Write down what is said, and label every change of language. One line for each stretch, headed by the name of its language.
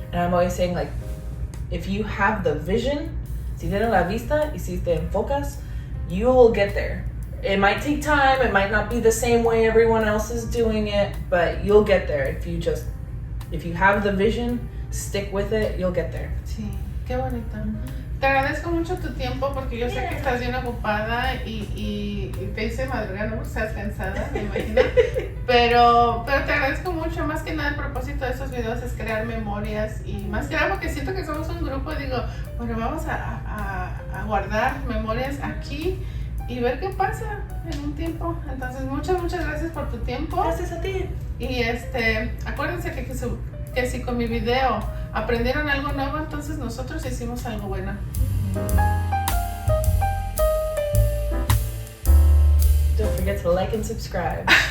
English: And I'm always saying, like, if you have the vision,
Spanish: si tienes la vista y si te enfocas,
English: you will get there. It might take time, it might not be the same way everyone else is doing it, but you'll get there. If you have the vision, stick with it, you'll get there.
Spanish: Sí, qué bonito. Te agradezco mucho tu tiempo porque yo sé que estás bien ocupada y te hice madrugar, no porque estás cansada, me imagino. Pero te agradezco mucho. Más que nada, el propósito de estos videos es crear memorias y más que nada porque siento que somos un grupo y digo, bueno, vamos a guardar memorias aquí y ver qué pasa en un tiempo. Entonces, muchas gracias por tu tiempo. Gracias a ti. Y acuérdense que si con mi video aprendieron algo nuevo, entonces nosotros hicimos algo bueno.
English: Don't forget to like and subscribe.